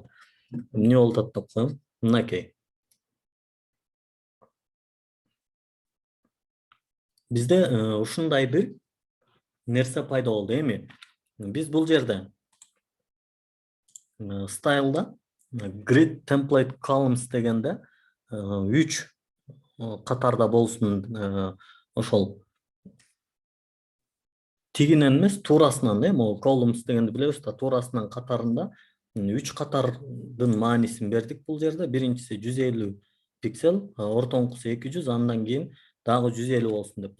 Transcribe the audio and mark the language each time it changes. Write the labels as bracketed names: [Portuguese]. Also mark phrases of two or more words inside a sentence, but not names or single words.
[Kyrgyz] Эмне болуп атат деп коем. Мынакей. Бизде ушундай бир нерсе пайда болду. Эми биз бул жерде стайлда [English] grid template columns [Kyrgyz] дегенде 3 катарда болсун, ошол тигинен эмес, туурасынан, могу columns дегенди билебиз да, туурасынан катарында 3 катардын маанисин бердик бул жерде. Биринчиси 150 пиксель, ортоңкусу 200, андан кийин дагы 150 болсун деп.